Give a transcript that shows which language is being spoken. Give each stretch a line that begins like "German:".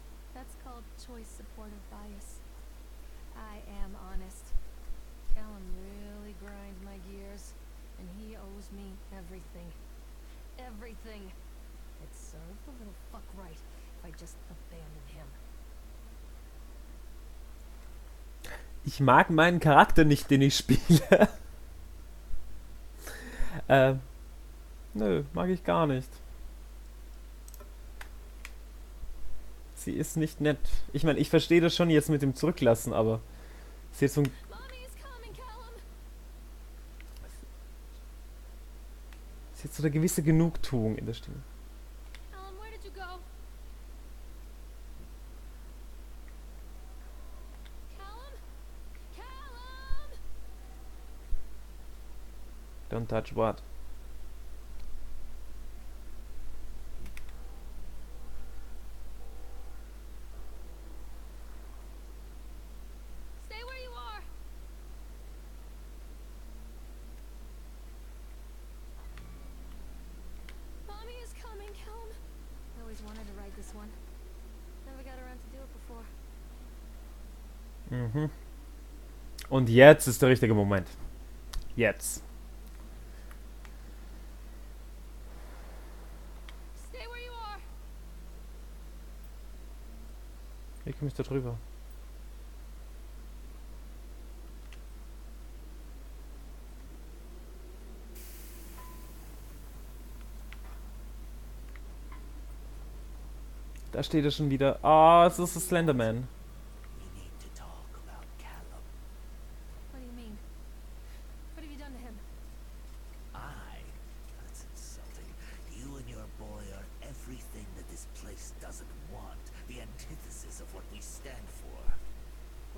English: That's called choice supportive bias. I am honest. Callum really grinds my gears, and he owes me everything. Everything. It'd serve the little fuck right if I just abandoned him.
German: Ich mag meinen Charakter nicht, den ich spiele. Nö, mag ich gar nicht. Sie ist nicht nett. Ich meine, ich verstehe das schon jetzt mit dem Zurücklassen, aber sie ist so ein...
English: Mommy is coming, Callum!
German: Sie hat so eine gewisse Genugtuung in der Stimme.
English: Callum, where did you go? Callum? Callum! Don't touch what? Stay where you are! Mommy is coming, Callum. I always wanted to ride this one. Never got around to do it before.
German: Mhm. Und jetzt ist der richtige Moment. Jetzt. Wie komme ich da drüber? Da steht er schon wieder. Ah, es ist der Slenderman.
English: We need to talk about Callum. What do you mean? What have you done to him? That's insulting. You and your boy are everything that this place doesn't want. The antithesis of what we stand for.